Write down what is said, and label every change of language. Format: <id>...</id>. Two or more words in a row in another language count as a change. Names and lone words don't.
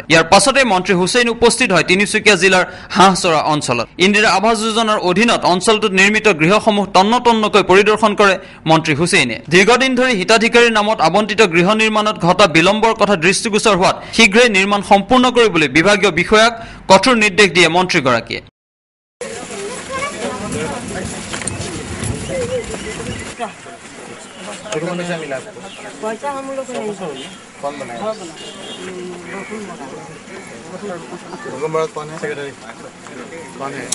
<as>ইয়াৰ পাছতে মন্ত্ৰী হুছেইন উপস্থিত হয় তিনিচুকীয়া জিলাৰ হাঁহচৰা অঞ্চলত। ইন্দিৰা আৱাস যোজনাৰ অধীনত অঞ্চলটোত নিৰ্মিত গৃহসমূহ তন্নতন্নকৈ পৰিদৰ্শন কৰে মন্ত্ৰী হুছেইনে। দীৰ্ঘদিন ধৰি হিতাধিকাৰীৰ নামত আবণ্টিত গৃহ নিৰ্মাণত ঘটা বিলম্বৰ কথা দৃষ্টিগোচৰ হোৱাত শীঘ্ৰেই নিৰ্মাণ সম্পূৰ্ণ কৰিবলৈ বিভাগীয় বিষয়াক কঠোৰ নিৰ্দেশ দিয়ে মন্ত্ৰীগৰাকীয়ে।</as> <hi>पैसा हम लोग नहीं कौन बनाया? कौन है? सेक्रेटरी कौन है?</hi>